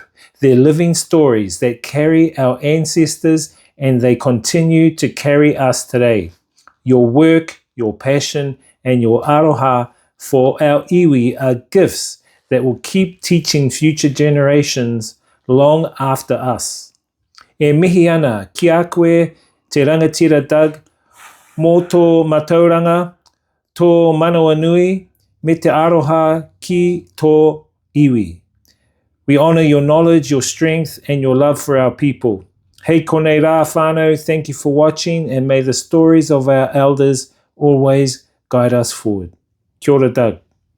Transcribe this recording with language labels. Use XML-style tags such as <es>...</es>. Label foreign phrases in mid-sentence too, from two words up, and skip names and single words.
<en>They're living stories that carry our ancestors and they continue to carry us today. Your work, your passion, and your aroha for our iwi are gifts that will keep teaching future generations long after us.</en> <mi>E mihi ana ki a koe te rangatira Doug, mō tō matauranga, tō manawa nui, me te aroha ki tō iwi.</mi> <en>We honour your knowledge, your strength, and your love for our people.</en> <mi>Hei konei rā whānau,</mi> <en>thank you for watching, and may the stories of our elders always guide us forward.</en> <mi>Kia ora, Doug.</mi>